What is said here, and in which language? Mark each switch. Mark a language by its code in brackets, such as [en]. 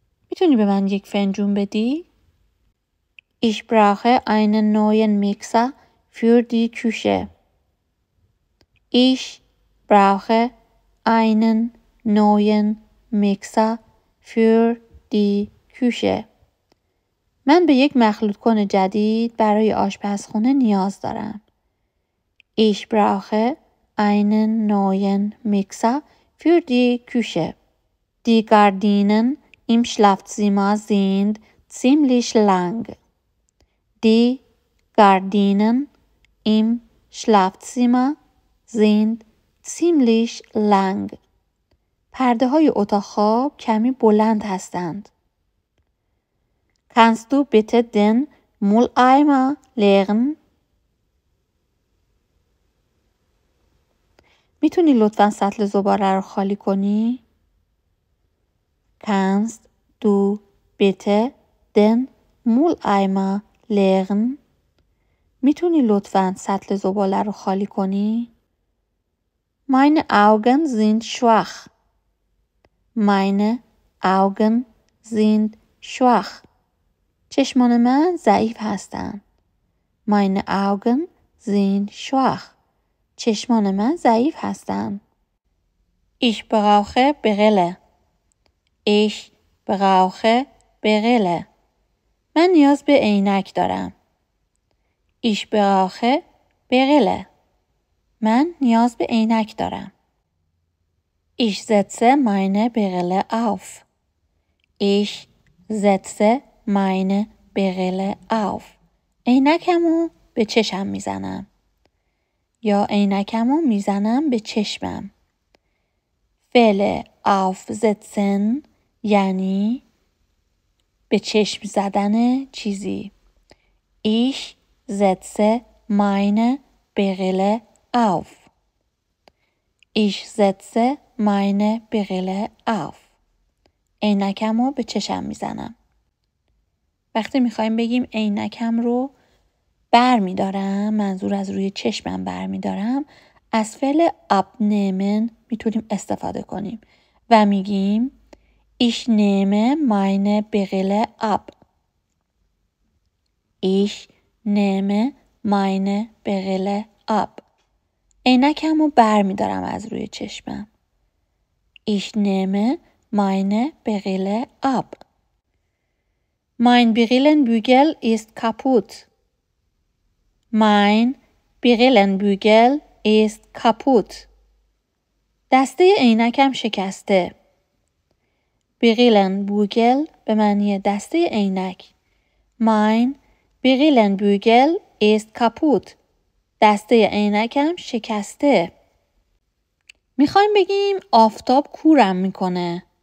[fa] میتونی به من یک فنجون بدی؟ [de] Ich brauche einen neuen Mixer für die Küche. Ich brauche einen neuen Mixer für die Küche. [fa] من به یک مخلوط کن جدید برای آشپزخونه نیاز دارم. [de] Ich brauche einen neuen Mixer für die Küche. Die Gardinen im Schlafzimmer sind ziemlich lang. Die Gardinen im Schlafzimmer sind ziemlich lang. [fa] پرده های اتاق خواب کمی بلند هستند. [de] Kannst du bitte den Mülleimer leeren? [fa] میتونی لطفاً سطل زباله رو خالی کنی؟ [de] Kannst du bitte den Mülleimer leeren? [fa] میتونی لطفاً سطل زباله رو خالی کنی؟ [de] Meine Augen sind schwach. Meine Augen sind schwach. [fa] چشمان من ضعیف هستند. [de] Meine Augen sind schwach. [fa] چشمان من ضعیف هستند. [de] Ich brauche Brille. Ich brauche Brille. [fa] من نیاز به عینک دارم. [de] Ich brauche Brille. [fa] من نیاز به عینک دارم. [de] Ich setze meine Brille auf. Ich setze meine Brille auf. [fa] عینکمو به چشم میزنم. یا عینکمو میزنم به چشمم. فعل aufsetzen یعنی به چشم زدن چیزی. [de] Ich setze meine Brille auf. Ich setze meine Brille auf. [fa] عینکمو به چشم میزنم. وقتی میخوایم بگیم عینکم رو بر میدارم، منظور از روی چشمم بر میدارم، از فعل abnehmen میتونیم استفاده کنیم و میگیم [de] Ich nehme meine Brille ab. Ich nehme meine Brille ab. [fa] عینکم رو بر میدارم از روی چشمم. [de] Ich nehme meine Brille ab. Mein Brillenbügel ist kaputt. Mein Brillenbügel ist kaputt. [fa] دسته عینکم شکسته. Brillenbügel به معنی دسته عینک. [de] Mein Brillenbügel ist kaputt. [fa] دسته عینکم شکسته. میخوایم بگیم آفتاب کورم میکنه.